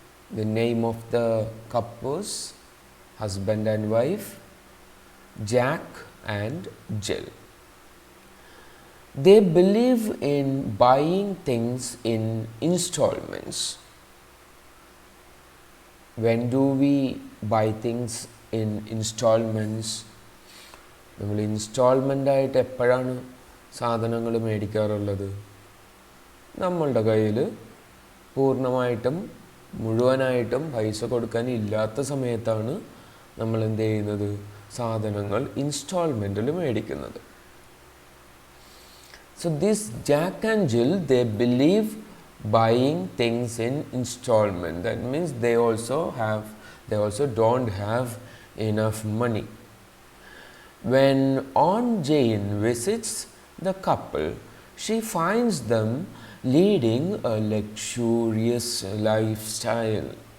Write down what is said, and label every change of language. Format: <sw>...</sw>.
<en>The name of the couples, husband and wife, Jack and Jill. They believe in buying things in installments. When do we buy things in installments?</en> <ml>നമ്മൾ instalment ആയിട്ട് എപ്പോഴാണ് സാധനങ്ങൾ മേടിക്കാറുള്ളത്? നമ്മളുടെ കയ്യിൽ പൂർണ്ണമായിട്ടും മുഴുവനായിട്ടും പൈസ കൊടുക്കാൻ ഇല്ലാത്ത സമയത്താണ് നമ്മൾ എന്ത് ചെയ്യുന്നത്? സാധനങ്ങൾ ഇൻസ്റ്റാൾമെൻറ്റിൽ മേടിക്കുന്നത്.</ml> <en>So this Jack and Jill, they believe buying things in installment. That means they also don't have enough money. When Aunt Jane visits the couple, she finds them leading a luxurious lifestyle.</en>